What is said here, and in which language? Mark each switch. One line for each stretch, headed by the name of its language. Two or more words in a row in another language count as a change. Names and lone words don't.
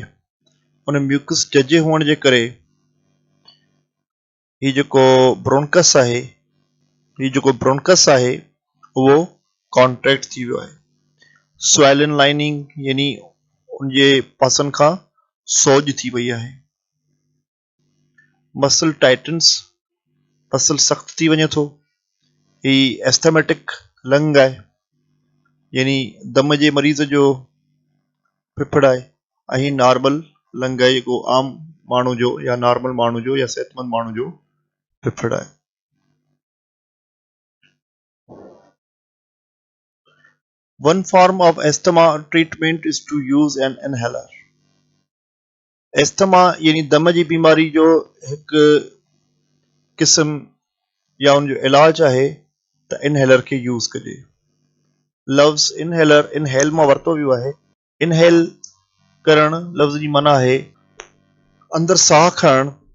Sindhi: उन म्यूकस जजे हुअण जे करे ही जेको ब्रोंकस आहे उहो कॉन्ट्रैक्ट थी वियो आहे।
English: swollen lining
Sindhi: यानी उन जे पासनि खां सोज थी वई आहे।
English: muscle tightens,
Sindhi: मसल सख़्त थी वञे थो। ही
English: asthmatic lung
Sindhi: आहे यानी दम जे मरीज़ जो फेफड़ आहे ऐं ही
English: normal lung
Sindhi: आहे जेको आम माण्हू जो या नॉर्मल माण्हू जो या सेहतमंद माण्हू जो फेफड़ आहे।
English: One form of asthma treatment is to use an inhaler.
Sindhi: एस्थमा यानी दम जी बीमारी जो हिकु किस्म या उनजो इलाज आहे त इनहेलर खे यूज़ कजे। लफ्ज़ इनहेलर इनहेल मां वरितो वियो आहे। इनहेल करण लफ़्ज़ जी माना आहे अंदरि साह खणणु।